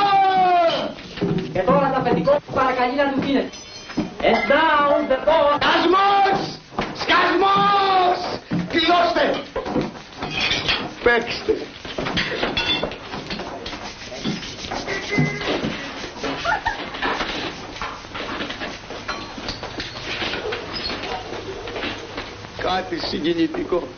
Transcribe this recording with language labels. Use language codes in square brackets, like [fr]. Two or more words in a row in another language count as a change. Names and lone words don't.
[el] Και τώρα το αφεντικό παρακαλεί να του δίνετε. [en] And now the ball. [el] Σκασμός! Σκασμός! Κλειώστε! Παίξτε! Κάτι συγκινητικό.